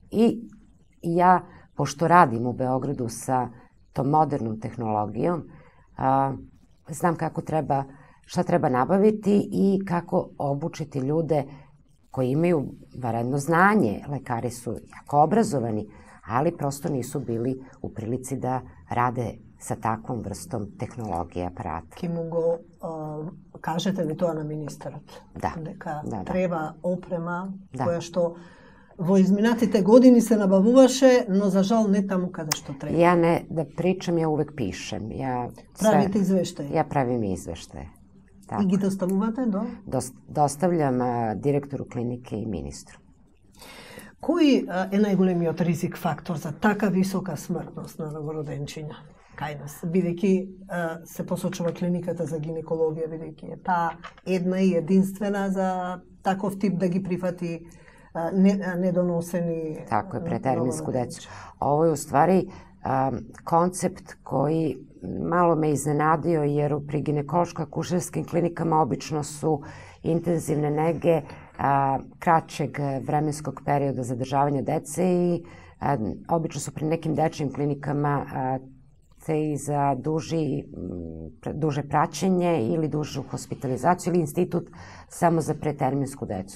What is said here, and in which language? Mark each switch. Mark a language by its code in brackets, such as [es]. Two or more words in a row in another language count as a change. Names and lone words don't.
[sr] I ja, pošto radim u Beogradu sa tom modernom tehnologijom, znam kako treba šta treba nabaviti i kako obučiti ljude koji imaju vanredno znanje. Lekari su jako obrazovani, ali prosto nisu bili u prilici da rade sa takvom vrstom tehnologije aparata. Kimungo, kažete li to na ministrat? Da. [mk] Дека треба опрема која што во изминатите години се набавуваше, но за жал не таму каде што треба. [sr] Ja ne da pričam, ja uvek pišem. [mk] Правите извештај? [sr] Ja pravim izveštaje. [mk] И ги доставувате до? [sr] Доставljam директору клинике и министру. [mk] Кој е најголемиот ризик фактор за така висока смртност на новороденчиња кај нас? Бидејќи се посочува клиниката за гинекологија, бидејќи е таа една и единствена за таков тип да ги прифати недоносени. [sr] Tako je, preterminsku decu. Ovo je u stvari koncept koji malo me iznenadio, jer pri ginekološko-akušerskim klinikama obično su intenzivne nege kraćeg vremenskog perioda zadržavanja dece i obično su pri nekim dečijim klinikama te i za duže praćenje ili dužu hospitalizaciju ili institut samo za preterminsku decu.